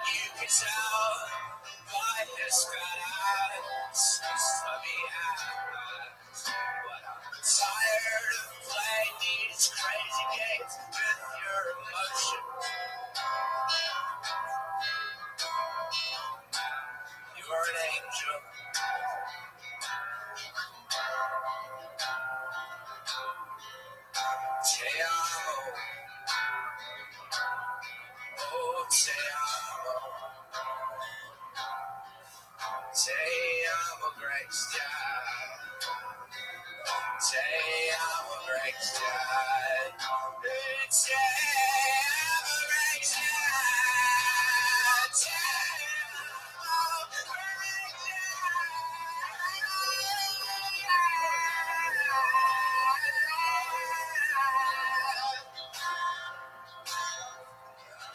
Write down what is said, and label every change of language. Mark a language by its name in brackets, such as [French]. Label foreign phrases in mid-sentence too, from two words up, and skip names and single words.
[English] You can tell by his fat ass. To be ass. But I'm tired of playing these crazy games with your emotion. You're an angel. [Spanish] Te amo. Oh, te amo. Te amo, [English] great dad. [Spanish] Te amo, [English] great dad. [Spanish] Te amo, [English] great dad. [Spanish] Te amo, [English] great dad.